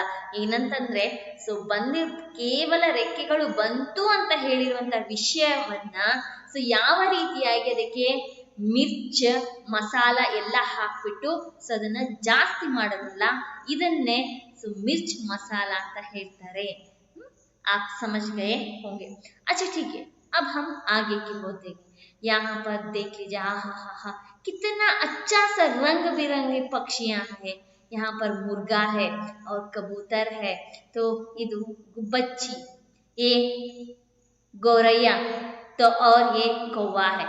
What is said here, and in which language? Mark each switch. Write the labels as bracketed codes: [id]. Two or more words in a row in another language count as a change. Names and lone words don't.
[kn] ಏನಂತಂದ್ರೆ ಸೊ ಕೇವಲ ರೆಕ್ಕೆಗಳು ಬಂತು ಅಂತ ಹೇಳಿರುವಂತ ವಿಷಯವನ್ನ ಸೊ ಯಾವ ರೀತಿಯಾಗಿ ಅದಕ್ಕೆ [hi] मिर्च मसाला [kn] ಎಲ್ಲ ಹಾಕ್ಬಿಟ್ಟು ಸೊ ಅದನ್ನ ಜಾಸ್ತಿ ಮಾಡೋದಲ್ಲ, ಇದನ್ನೇ ಸೊ [hi] मिर्च मसाला [kn] ಅಂತ ಹೇಳ್ತಾರೆ. [hi] आप समझ गए होंगे. अच्छा ठीक है, अब हम आगे की ओर देखें. यहाँ पर देख लीजिए, हा कितना अच्छा सा रंग बिरंगे पक्षियां हैं. यहाँ पर मुर्गा है और कबूतर है, तो इधर गुब्बच्ची, ये गौरैया, तो और ये कौवा है.